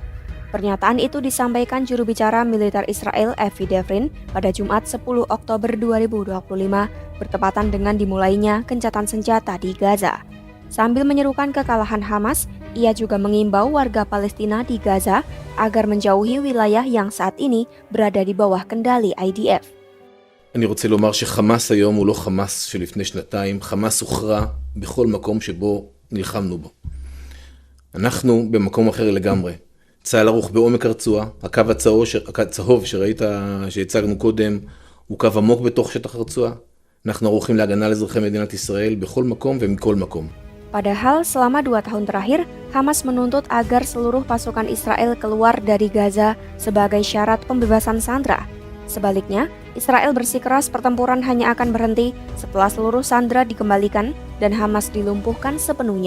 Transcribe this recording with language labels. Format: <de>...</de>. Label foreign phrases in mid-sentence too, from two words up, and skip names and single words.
<id>Pernyataan itu disampaikan juru bicara militer Israel Avi Devrin pada Jumat 10 Oktober 2025 bertepatan dengan dimulainya gencatan senjata di Gaza. Sambil menyerukan kekalahan Hamas, ia juga mengimbau warga Palestina di Gaza agar menjauhi wilayah yang saat ini berada di bawah kendali IDF.</id> <he>אני רוצה לומר שחמאס היום הוא לא חמאס שלפני שנתיים, חמאס הוכרע בכל מקום שבו נלחמנו בו. אנחנו במקום אחר לגמרי. צה"ל ערוך בעומק הרצועה, הקו הצהוב שראית שהצגנו קודם הוא קו עמוק בתוך שטח הרצועה. אנחנו ערוכים להגנה על אזרחי מדינת ישראל בכל מקום ומכל מקום.</he> <id>Padahal selama 2 tahun terakhir, Hamas menuntut agar seluruh pasukan Israel keluar dari Gaza sebagai syarat pembebasan sandera. Sebaliknya, Israel bersikeras pertempuran hanya akan berhenti setelah seluruh sandera dikembalikan dan Hamas dilumpuhkan sepenuhnya.</id>